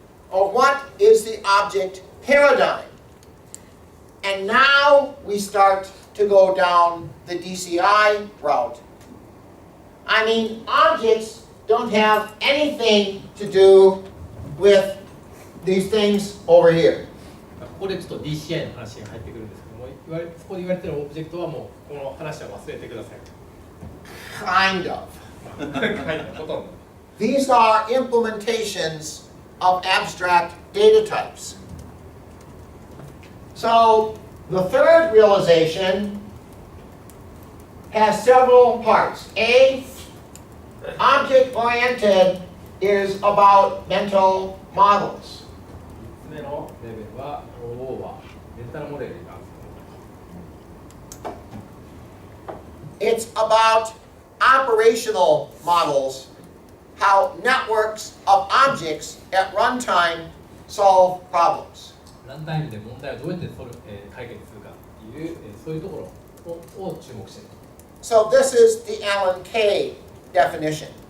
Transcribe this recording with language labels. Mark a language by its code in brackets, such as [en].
[en] Or what is the object paradigm? And now we start to go down the DCI route. I mean, objects don't have anything to do with these things over here. [ja] ここでちょっと DCI の話が入ってくるんですけども、そこで言われているオブジェクトはもうこの話は忘れてください。 [en] Kind of. [ja] ほとんど。 [en] These are implementations of abstract data types. So the third realization has several parts. A, object-oriented is about mental models. [ja] 3つ目のレベルは、O はメンタルモデルに関する。 [en] It's about operational models, how networks of objects at runtime solve problems. [ja] ランタイムで問題をどうやって解決するかっていう、そういうところを注目している。 [en] So this is the Alan Kay definition.